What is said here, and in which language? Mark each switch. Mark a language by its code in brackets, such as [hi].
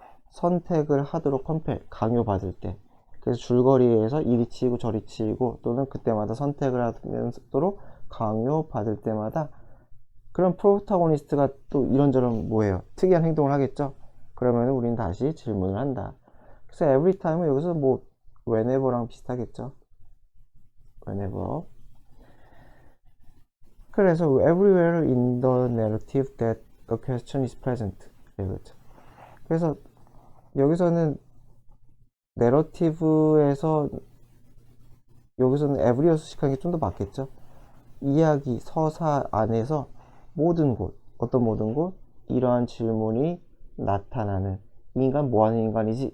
[ko] 선택을 하도록 compel, 강요받을 때. 그래서 줄거리에 의해서 이리 치이고 저리 치이고 또는 그때마다 선택을 하도록 강요받을 때마다 그런 프로타고니스트가 또 이런저런 뭐예요? 특이한 행동을 하겠죠? 그러면 우린 다시 질문을 한다. 그래서 every time은 여기서 뭐 whenever랑 비슷하겠죠? [en] whenever. [ko] 그래서 [en] everywhere in the narrative that the question is present. [ko] 그렇죠. 그래서 여기서는 내러티브에서 여기서는 every에 수식하는 게 좀 더 맞겠죠. 이야기 서사 안에서 모든 곳, 어떤 모든 곳, 이러한 질문이 나타나는, 이 인간 뭐하는 인간이지?